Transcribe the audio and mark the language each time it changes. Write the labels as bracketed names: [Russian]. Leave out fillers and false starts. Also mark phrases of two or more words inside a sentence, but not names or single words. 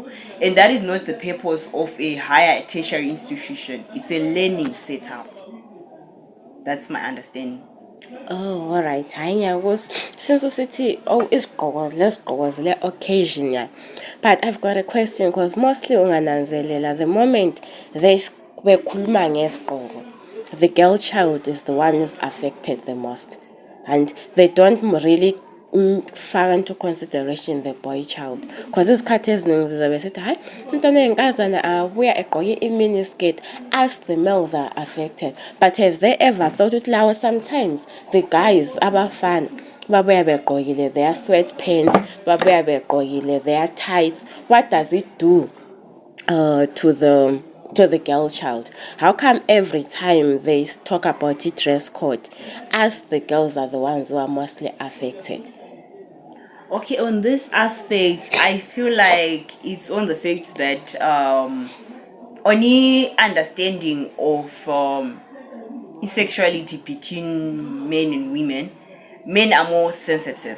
[English] And that is not the purpose of a higher tertiary institution. It's a learning setup. That's my understanding. Oh, all right. I was since we city. Oh, it's goes. Let's go. The occasion, yeah. But I've got a question because mostly the moment they [Zulu] bekhuluma ngesigqoko, [English] the girl child is the one who's affected the most, and they don't really faka into consideration the boy child, because [Zulu] isikhathi eziningi zizabe sithi hayi umntwana oyinkazana abuya egqoke i-miniskirt [English] as the males are affected. But have they ever thought [Zulu] ukuthi lawo [English] sometimes the guys [Zulu] abafana babuya begqokile [English] their sweatpants, [Zulu] babuya begqokile [English] their tights? What does it do to the girl child? How come every time they talk about the dress code, as the girls are the ones who are mostly affected? Okay, on this aspect, I feel like it's on the fact that only understanding of sexuality between men and women, men are more sensitive.